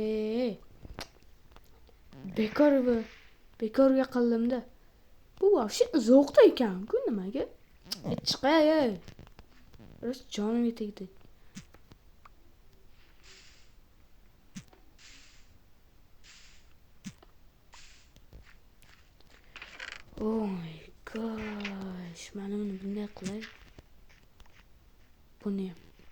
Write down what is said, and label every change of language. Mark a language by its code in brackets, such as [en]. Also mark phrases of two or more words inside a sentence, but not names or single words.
[uz] Bekorga qildim-da. Bu вообще zo'qda ekan-ku nimaga? Chiqay. Rost jonimga tegdi. [en] Oh my gosh. [uz] Mana buni bunday qilay. Buni ham.